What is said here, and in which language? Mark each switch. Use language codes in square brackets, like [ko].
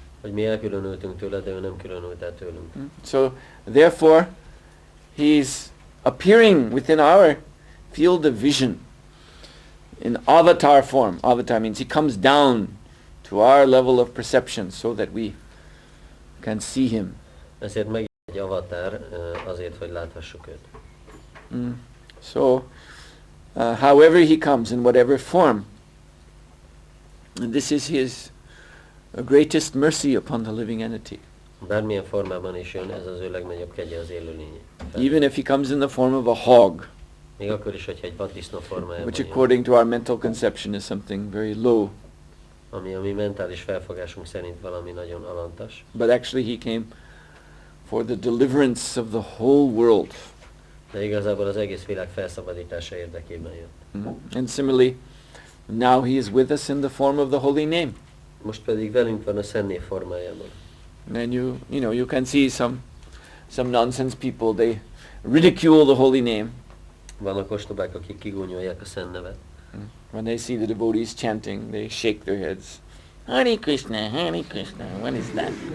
[hu] Hogy mi elkülönültünk tőle, de ő nem különült el tőlünk. [en] So therefore he's appearing within our field of vision in avatar form. Avatar means he comes down to our level of perception so that we can see him. [hu] Ezért meg egy avatár azért, hogy láthassuk őt. [en] So however he comes, in whatever form, And this is his greatest mercy upon the living entity. [hu] Bármilyen formában is jön, ez az ő legnagyobb kegye az élőlény. [en] Even if he comes in the form of a hog, [hu] Még akkor is, hogyha egy vaddisznó formájában [en] which [hu] jön, [en] according to our mental conception is something very low, [hu] ami a mi mentális felfogásunk szerint valami nagyon alantas. [en] but actually he came for the deliverance of the whole world. [hu] De igazából az egész világ felszabadítása érdekében jött. [en] And similarly, now he is with us in the form of the holy name. [hu] Most pedig velünk van a Szentnév formájában. [en] And you can see some nonsense people, they ridicule the holy name. [hu] Vannak ostobák, akik kigúnyolják a Szent Nevet. [en] When they see the devotees chanting, they shake their heads. Hare Krishna, what is that?